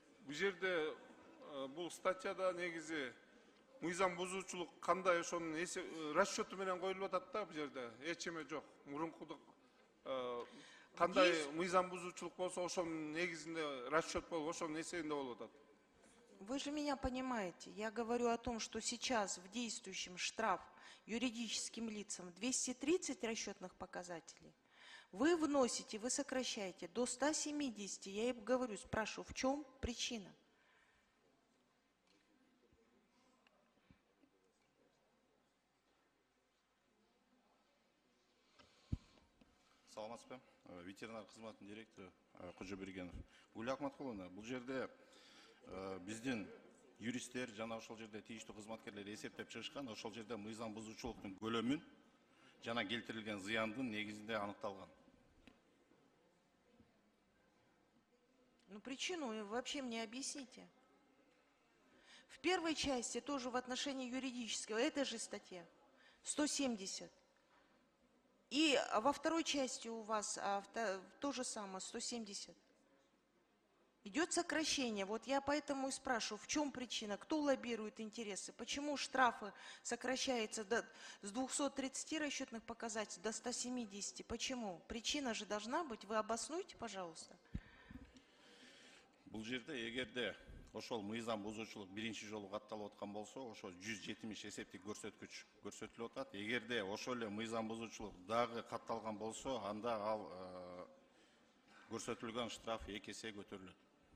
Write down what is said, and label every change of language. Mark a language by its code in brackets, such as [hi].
[ky] Бул жерде бул статьяда негизи мыйзам бузуучулук кандай ошонун расчету менен коюлуп атат да. Бул жерде эч эме жок. Мурункудук кандай мыйзам бузуучулук болсо ошонун негизинде расчет болуп, ошонун эсебинде болуп атат. [ru] Вы же меня понимаете. Я говорю о том, что сейчас в действующем штраф юридическим лицам 230 расчетных показателей. Вы вносите, вы сокращаете до 170. Я и говорю, спрашиваю, в чем причина? [ky] Саламатсызбы? Ветеринар кызматынын директору Кожобергенов. Гүл Акматкуловна, бул жерде биздин юристтер жана ошол жерде тийиштүү кызматкерлер эсептеп чыгышкан, ошол жерде мыйзам бузуучулуктун көлөмүн жана келтирилген зыяндын негизинде аныкталган. [ru] Ну причину вы вообще мне объясните. В первой части тоже в отношении юридического, этой же статье, 170. И во второй части у вас то же самое, 170. Идет сокращение. Вот я поэтому и спрашиваю, в чем причина, кто лоббирует интересы, почему штрафы сокращаются с 230 расчетных показателей до 170. Почему? Причина же должна быть. Вы обоснуйте, пожалуйста. [ky] Бұл жерде егерде ошол мыйзам бузуучулук биринчи жолу катталып аткан болсо, ошол 170 эсептик көрсөткүч көрсөтүлүп атат. Эгерде ошол эле мыйзам бузуучулук дагы катталган болсо, анда ал көрсөтүлгөн штраф 2 эсе көтөрүлөт.